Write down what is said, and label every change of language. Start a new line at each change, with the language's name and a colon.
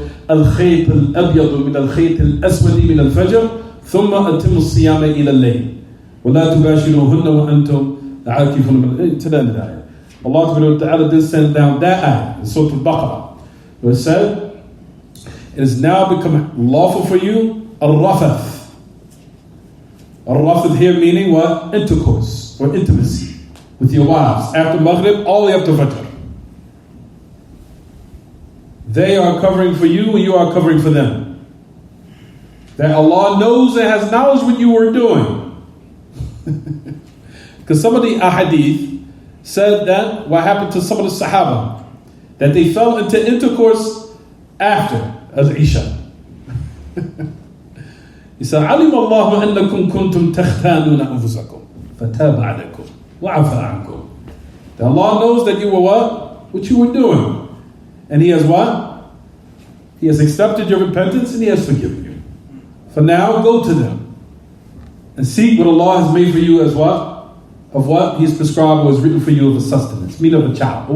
Arabic: الخيط الأبيض من الخيط الأسود من الفجر ثم أتموا الصيام إلى الليل ولا تباشروهن وأنتم عاكفون من تلام الآية.
English: Allah Ta'ala did send down that ayah in Surah Al-Baqarah, where it said, it has now become lawful for you al-rafath. Al-rafath here meaning what? Intercourse or intimacy with your wives after Maghrib all the way up to Fajr. They are covering for you and you are covering for them. That Allah knows and has knowledge what you were doing. Because some of the ahadith said that what happened to some of the Sahaba, that they fell into intercourse after al-Isha. He said,
Arabic: عَلِمَ اللَّهُ أَنَّكُمْ كُنْتُمْ تَخْتَانُونَ أَنفُسَكُمْ فَتَابَ عَلَيْكُمْ وَعَفَى عَنْكُمْ.
English: That Allah knows that you were what you were doing. And He has what? He has accepted your repentance and He has forgiven you. For now, go to them and seek what Allah has made for you as what? Of what He has prescribed or has written for you of a sustenance, meaning of a child.